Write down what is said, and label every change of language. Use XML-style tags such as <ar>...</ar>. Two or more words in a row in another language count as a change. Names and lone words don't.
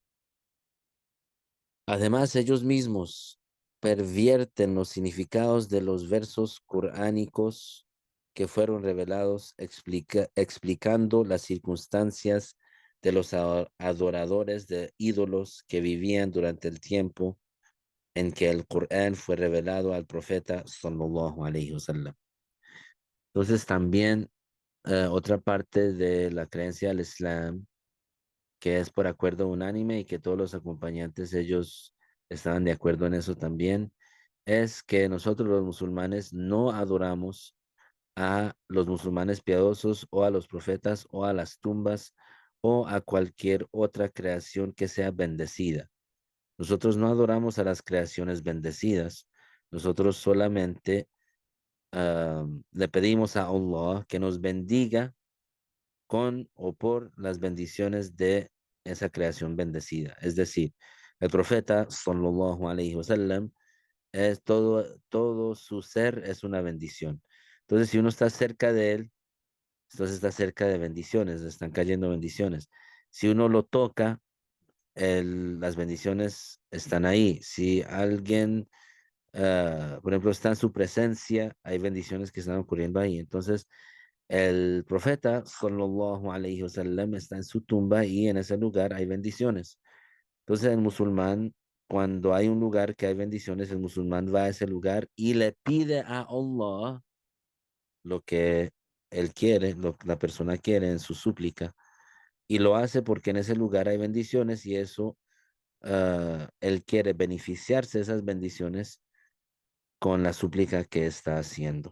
<es>Además, ellos mismos pervierten los significados de los versos coránicos que fueron revelados explicando las circunstancias de los adoradores de ídolos que vivían durante el tiempo en que el Corán fue revelado al profeta</es> <ar>صلى الله عليه وسلم.</ar> <es>Entonces, también otra parte de la creencia del Islam, que es por acuerdo unánime y que todos los acompañantes ellos estaban de acuerdo en eso también, es que nosotros los musulmanes no adoramos a los musulmanes piadosos o a los profetas o a las tumbas o a cualquier otra creación que sea bendecida. Nosotros no adoramos a las creaciones bendecidas. Nosotros solamente le pedimos a Allah que nos bendiga con o por las bendiciones de esa creación bendecida. Es decir, el profeta,</es> <ar>صلى الله عليه وسلم,</ar> <es>es todo su ser es una bendición. Entonces, si uno está cerca de él, entonces está cerca de bendiciones, le están cayendo bendiciones. Si uno lo toca, las bendiciones están ahí. Si alguien, por ejemplo, está en su presencia, hay bendiciones que están ocurriendo ahí. Entonces, El profeta,</es> <ar>صلى الله عليه وسلم,</ar> <es>está en su tumba y en ese lugar hay bendiciones. Entonces el musulmán, cuando hay un lugar que hay bendiciones, el musulmán va a ese lugar y le pide a Allah lo que él quiere, lo que la persona quiere en su súplica, y lo hace porque en ese lugar hay bendiciones y eso, él quiere beneficiarse de esas bendiciones con la súplica que está haciendo.</es>